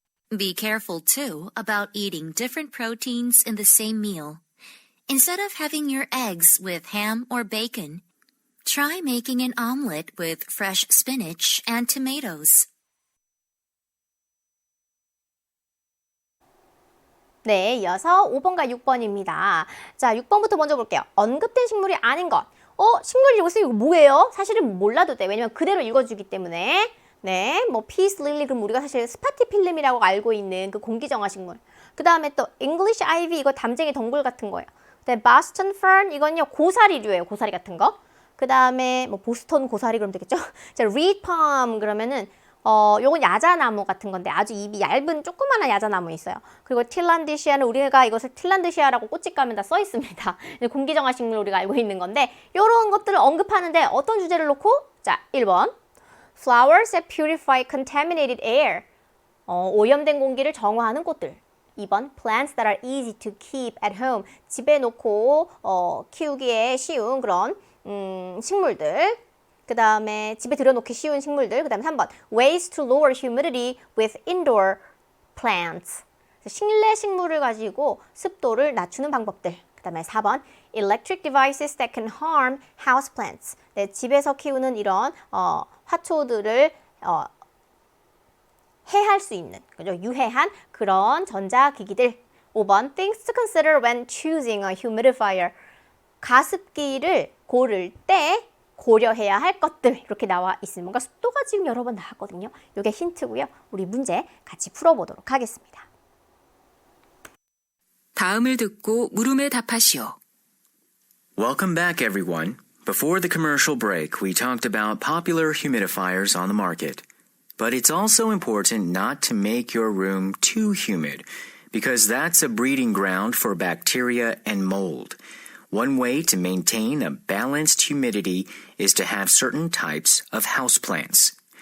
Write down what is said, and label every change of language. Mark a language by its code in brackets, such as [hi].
[en] Be careful too about eating different proteins in the same meal. Instead of having your eggs with ham or bacon, try making an omelet with fresh spinach and tomatoes. [ko] 네, 이어서 5번과 6번입니다. 자, 6번부터 먼저 볼게요. 언급된 식물이 아닌 것. 식물 읽었어요? 이거 뭐예요? 사실은 몰라도 돼. 왜냐면 그대로 읽어주기 때문에. 네, 뭐 피스 릴리 그럼 우리가 사실 스파티필름이라고 알고 있는 그 공기정화 식물. 그 다음에 또 English ivy 이거 담쟁이 덩굴 같은 거예요. 그다음에 Boston fern 이건요 고사리류예요. 고사리 같은 거. 그 다음에 뭐 보스턴 고사리 그러면 되겠죠? 자, reed palm 그러면은 요건 야자나무 같은 건데 아주 잎이 얇은 조그마한 야자나무 있어요. 그리고 틸란드시아는 우리가 이것을 틸란드시아라고 꽃집가면 다 써 있습니다. 공기정화 식물 우리가 알고 있는 건데 요런 것들을 언급하는데 어떤 주제를 놓고? 자, 1번 [en] Flowers that purify contaminated air [ko] 오염된 공기를 정화하는 꽃들. 2번 [en] Plants that are easy to keep at home [ko] 집에 놓고 키우기에 쉬운 그런 식물들. 그 다음에 집에 들여놓기 쉬운 식물들. 그 다음에 3번 [en] Ways to lower humidity with indoor plants [ko] 실내 식물을 가지고 습도를 낮추는 방법들. 그 다음에 4번 [en] Electric devices that can harm houseplants [ko] 네, 집에서 키우는 이런 화초들을 해할 수 있는 그죠? 유해한 그런 전자기기들. 5번 [en] Things to consider when choosing a humidifier [ko] 가습기를 고를 때 고려해야 할 것들 이렇게 나와 있습니다. 뭔가 습도가 지금 여러 번 나왔거든요. 이게 힌트고요. 우리 문제 같이 풀어보도록 하겠습니다. 다음을 듣고 물음에 답하시오. [en] Welcome back, everyone. Before the commercial break, we talked about popular humidifiers on the market. But it's also important not to make your room too humid, because that's a breeding ground for bacteria and mold. One way to maintain a balanced humidity is to have certain types of houseplants.